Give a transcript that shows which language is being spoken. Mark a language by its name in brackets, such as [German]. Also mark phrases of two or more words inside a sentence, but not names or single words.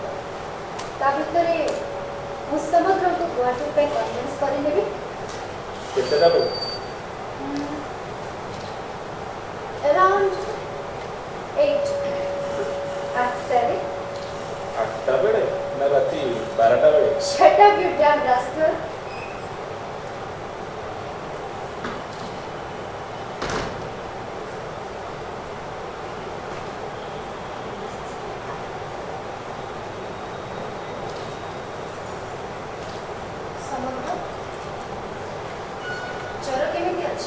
[Odia] ତା ଭିତରେ ମୁଁ ସମଗ୍ରଙ୍କୁ ଗୋଆ ଟୁର୍ ପାଇଁ କନଭିନ୍ସ କରିନେବି। କେତେଟା ବେଳୁ? around 8 ଆଠଟାରେ। 8ଟା ବେଳେ ନା ରାତି 12ଟା ବେଳେ? [English] Shut up, you damn rascal. [Odia] ସମଗ୍ର ଜ୍ୱର କେମିତି ଅଛି?